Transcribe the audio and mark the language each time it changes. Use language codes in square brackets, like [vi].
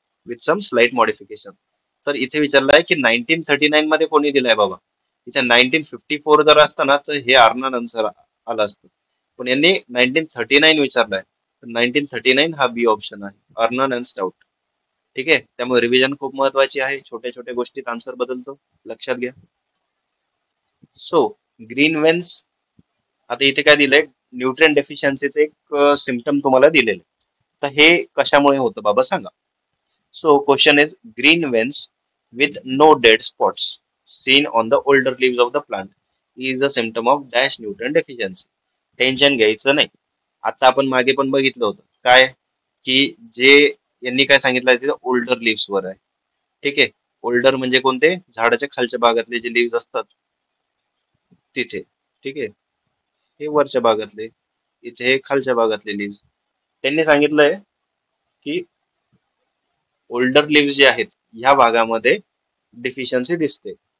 [mr] With some slight modification. तर इथे विचारलंय की 1939 मध्ये कोणी दिलाय बाबा, इथे 1954 जर असतं ना तर हे अर्नन आन्सर आलं असतं, पण यांनी 1939 विचारलाय, तर 1939 हा बी ऑप्शन आहे, अर्नन अँड स्टाउट. ठीक आहे. त्यामुळे रिव्हिजन खूप महत्वाची आहे, छोट्या छोट्या गोष्टीत आन्सर बदलतो, लक्षात घ्या. सो ग्रीन वेन्स, आता इथे काय दिलंय, न्यूट्रिएंट डेफिशियन्सीचे एक सिम्पटम तुम्हाला दिलेले, तर हे कशामुळे होतं बाबा सांगा. [en] So question is green veins with no dead spots seen on the older leaves of the plant is a symptom of dash nutrient deficiency. [mr] Tension घ्यायचं नाही. आता आपण मागे पण बघितलं होतं काय की जे यांनी काय सांगितलं आहे तिथे ओल्डर लिव्स वर आहे. ठीक आहे. ओल्डर म्हणजे कोणते झाडाच्या खालच्या भागातले जे लिव्स असतात तिथे. ठीक आहे. हे वरच्या भागातले इथे हे खालच्या भागातले लिव्स. त्यांनी सांगितलंय की ओल्डर लिव्स जे आहेत ह्या भागामध्ये डिफिशियन्सी दिसते.